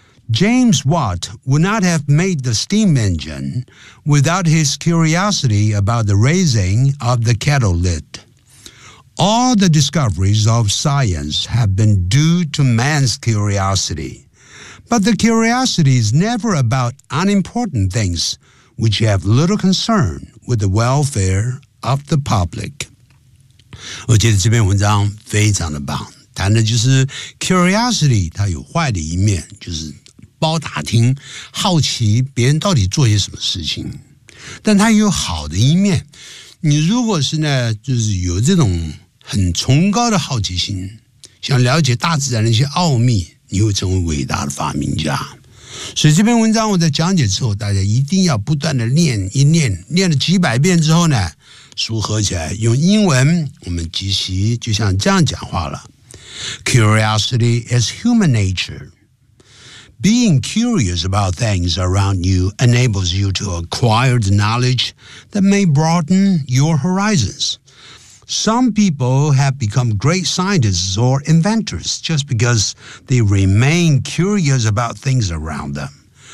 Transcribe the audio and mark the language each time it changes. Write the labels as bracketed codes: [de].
[en] James Watt would not have made the steam engine without his curiosity about the raising of the kettle lid. All the discoveries of science have been due to man's curiosity. But the curiosity is never about unimportant things which have little concern with the welfare of the public. [zh] 我觉得这篇文章非常的棒，谈的就是 curiosity 它有坏的一面，就是包打听，好奇别人到底做些什么事情，但它也有好的一面。你如果是呢，就是有这种很崇高的好奇心，想了解大自然的一些奥秘，你会成为伟大的发明家。所以这篇文章我在讲解之后，大家一定要不断的念一念，念了几百遍之后呢，组合起来用英文，我们即席就像这样讲话了。 [en] Curiosity is human nature. Being curious about things around you enables you to acquire the knowledge that may broaden your horizons. Some people have become great scientists or inventors just because they remain curious about things around them.